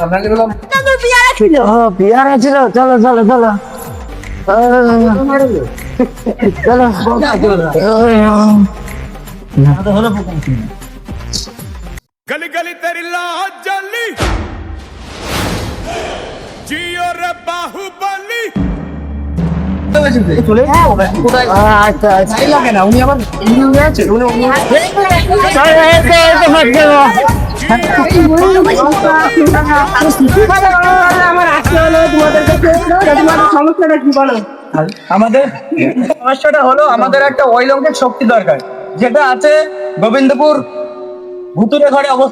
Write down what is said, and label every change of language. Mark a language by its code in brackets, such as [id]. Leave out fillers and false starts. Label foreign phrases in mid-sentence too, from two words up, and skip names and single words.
[bn] পিয়ারা ছিল। চলো চলো চলো [hi] गली गली तेरी लाज जली जियो रे बाहुबली। [bn] আচ্ছা আচ্ছা লাগে না, উনি আমার আছে আমাদের সমস্যাটা হলো আমাদের একটা অলৌকিক শক্তি দরকার, যেটা আছে গোবিন্দপুর ভূতুরে ঘরে অবস্থা।